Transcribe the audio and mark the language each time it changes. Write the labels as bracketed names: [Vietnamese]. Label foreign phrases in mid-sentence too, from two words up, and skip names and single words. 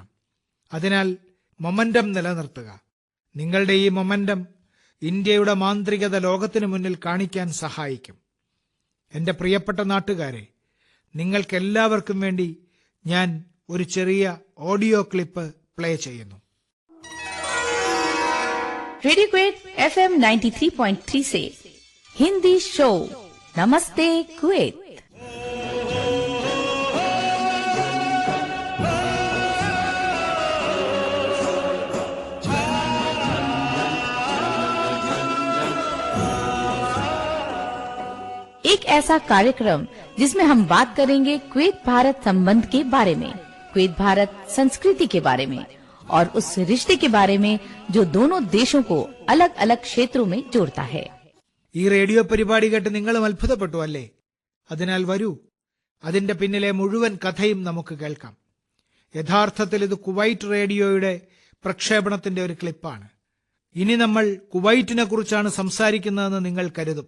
[Malayalam] അതിനാൽ മൊമെന്റം നിലനിർത്തുക. നിങ്ങളുടെ ഈ മൊമെന്റം ഇന്ത്യയുടെ മാന്ത്രികത ലോകത്തിനു മുന്നിൽ കാണിക്കാൻ സഹായിക്കും. എന്റെ പ്രിയപ്പെട്ട നാട്ടുകാരെ, നിങ്ങൾക്കെല്ലാവർക്കും വേണ്ടി ഞാൻ ഒരു ചെറിയ ഓഡിയോ ക്ലിപ്പ് പ്ലേ ചെയ്യുന്നു. [Hindi] रेडियो क्वेट FM 93.3 से हिंदी शो नमस्ते कुवैत। एक ऐसा कार्यक्रम जिसमें हम बात करेंगे कुवैत भारत संबंध के बारे में, कुवैत भारत संस्कृति के बारे में और उस रिश्ते के बारे में जो दोनों देशों को अलग अलग क्षेत्रों में जोड़ता है. [Malayalam] ഈ റേഡിയോ പരിപാടി കേട്ട് നിങ്ങളും അത്ഭുതപ്പെട്ടു അല്ലേ? അതിനാൽ വരൂ, അതിന്റെ പിന്നിലെ മുഴുവൻ കഥയും നമുക്ക് കേൾക്കാം. യഥാർത്ഥത്തിൽ ഇത് കുവൈറ്റ് റേഡിയോയുടെ പ്രക്ഷേപണത്തിന്റെ ഒരു ക്ലിപ്പാണ്. ഇനി നമ്മൾ കുവൈറ്റിനെ കുറിച്ചാണ് സംസാരിക്കുന്നതെന്ന് നിങ്ങൾ കരുതും.